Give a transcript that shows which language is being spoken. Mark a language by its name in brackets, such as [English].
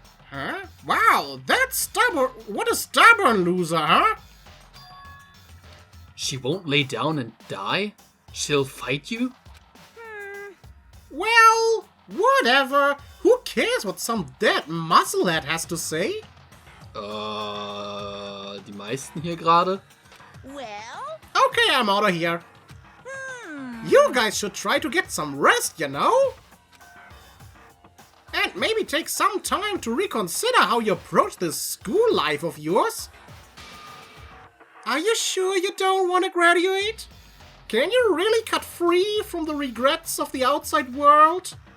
[English] Huh? Wow, that's stubborn. What a stubborn loser, huh? She won't lay down and die? She'll fight you? Well, whatever. Who cares what some dead musclehead has to say? [German] Die meisten hier gerade? [English] Well, Okay, I'm out of here. You guys should try to get some rest, you know? And maybe take some time to reconsider how you approach this school life of yours. Are you sure you don't want to graduate? Can you really cut free from the regrets of the outside world?